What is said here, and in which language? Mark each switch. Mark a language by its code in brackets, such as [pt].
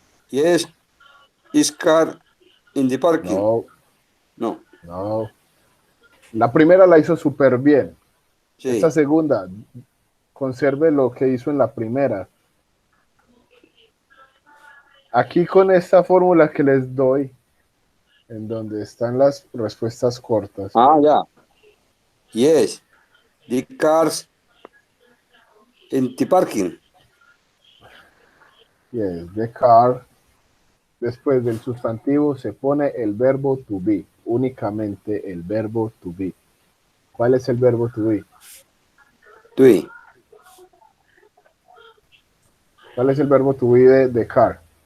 [en] Yes, is car in the parking. [es] No, No, no. La primera la hizo súper bien. sí. Esta segunda, conserve lo que hizo en la primera. Aquí con esta fórmula que les doy, en donde están las respuestas cortas. Ah, ya. [en] Yes, the cars in the parking. Yes, the car. [es] Después del sustantivo se pone el verbo to be, únicamente el verbo to be. ¿Cuál es el verbo to be? Sí. ¿Cuál es el verbo to be de car?